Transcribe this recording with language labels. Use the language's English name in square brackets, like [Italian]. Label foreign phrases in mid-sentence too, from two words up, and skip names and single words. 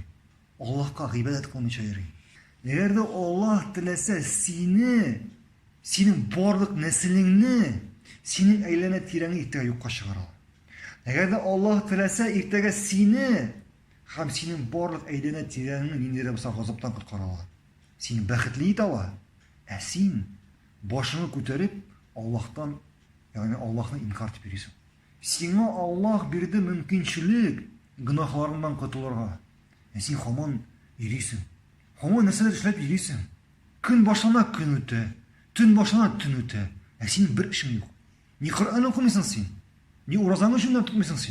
[Uzbek] Allohga g'ibat qilmoqchi yuri. Agarda Alloh tilasa sening borliq naslingni, sening aylana tirangni ertaga yo'qqa chiqaradi. Agarda Alloh tilasa ertaga seni ham sening borliq aylana tirangni nindira bo'lsa g'azabdan qutqaradi. Seni baxtli etadi. Sen boshini ko'tarib Allohdan, ya'ni Allohni inkor etib yursan. [Tatar] Сиңа Аллаһ бирде мөмкинчелек гөнаһларыңнан котылырга. Син һаман йөрисең. Һаман нәрсәләр эшләп йөрисең. Көн башлана көн үтә, төн башлана төн үтә. Син бер эшең юк. Ни Коръан укымыйсың син, ни уразаңны җүнләп тотмыйсың син.